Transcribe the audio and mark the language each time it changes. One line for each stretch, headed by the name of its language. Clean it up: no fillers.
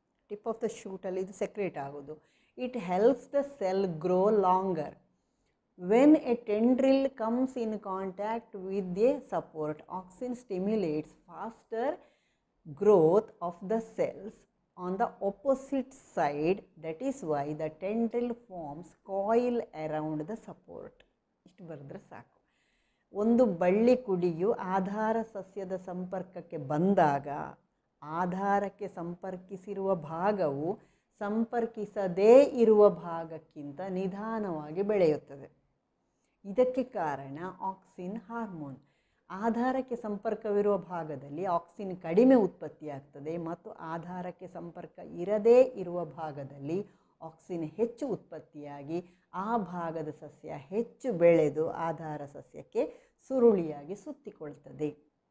English: tip of the ಶೂಟಲ್ಲಿ
Kannada: ಇದು secrete ಆಗೋದು.
English: It helps the cell grow longer. When a tendril comes in contact with a support, auxin stimulates faster growth of the cells on the opposite side. That is why the tendril forms coil around the support.
Kannada: ಇಷ್ಟು ಬರೆದ್ರೆ ಸಾಕು. ಒಂದು ಬಳ್ಳಿ ಕುಡಿಯು ಆಧಾರ ಸಸ್ಯದ ಸಂಪರ್ಕಕ್ಕೆ ಬಂದಾಗ ಆಧಾರಕ್ಕೆ ಸಂಪರ್ಕಿಸಿರುವ ಭಾಗವು ಸಂಪರ್ಕಿಸದೇ ಇರುವ ಭಾಗಕ್ಕಿಂತ ನಿಧಾನವಾಗಿ ಬೆಳೆಯುತ್ತದೆ. ಇದಕ್ಕೆ ಕಾರಣ ಆಕ್ಸಿನ್ ಹಾರ್ಮೋನ್. ಆಧಾರಕ್ಕೆ ಸಂಪರ್ಕವಿರುವ ಭಾಗದಲ್ಲಿ ಆಕ್ಸಿನ್ ಕಡಿಮೆ ಉತ್ಪತ್ತಿಯಾಗ್ತದೆ ಮತ್ತು ಆಧಾರಕ್ಕೆ ಸಂಪರ್ಕ ಇರದೇ ಇರುವ ಭಾಗದಲ್ಲಿ ಆಕ್ಸಿನ್ ಹೆಚ್ಚು ಉತ್ಪತ್ತಿಯಾಗಿ ಆ ಭಾಗದ ಸಸ್ಯ ಹೆಚ್ಚು ಬೆಳೆದು ಆಧಾರ ಸಸ್ಯಕ್ಕೆ ಸುರುಳಿಯಾಗಿ ಸುತ್ತಿಕೊಳ್ತದೆ.